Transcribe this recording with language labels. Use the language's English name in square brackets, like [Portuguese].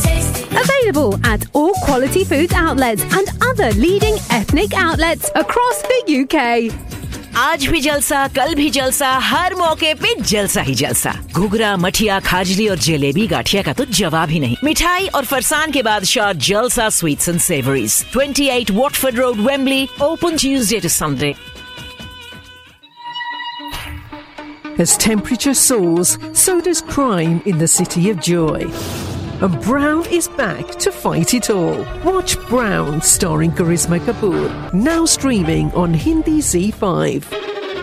[English] available at all Quality Foods outlets and other leading ethnic outlets across the UK. [Hindi] आज भी जलसा, कल भी जलसा, हर मौके पे जलसा ही जलसा। घुघरा, मठिया, खाजली और जलेबी गाठिया का तो जवाब ही नहीं। मिठाई और फरसान के बाद शॉट जलसा sweets and savouries, 28 Watford road, Wembley. [English] Open Tuesday to Sunday. As temperature soars, so does crime in the city of joy. And Brown is back to fight it all. Watch Brown, starring Karisma Kapoor, now streaming on Hindi Z5.